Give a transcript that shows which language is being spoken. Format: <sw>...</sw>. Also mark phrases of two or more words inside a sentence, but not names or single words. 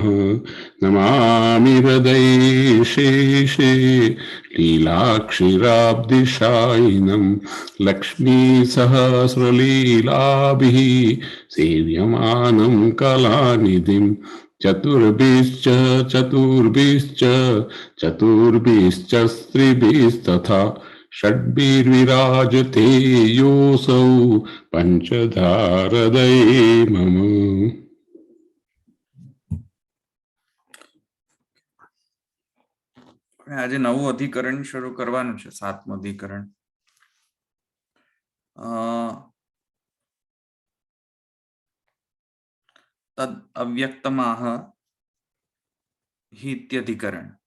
<sa>नमामि हृदये शेषे लीलाक्षीराब्धिशायिनं लक्ष्मीसहस्रलीलाभिः सेव्यमानं कलानिधिं. चतुर्भिश्च चतुर्भिश्च स्त्रिभिस्तथा षड्भिर्विराजते योऽसौ पंचधारदये मम.</sa> <gu>આજે નવું અધિકરણ શરૂ કરવાનું છે, 7મું અધિકરણ.</gu> <sa>तद् अव्यक्तमाह हि इत्यधिकरण.</sa>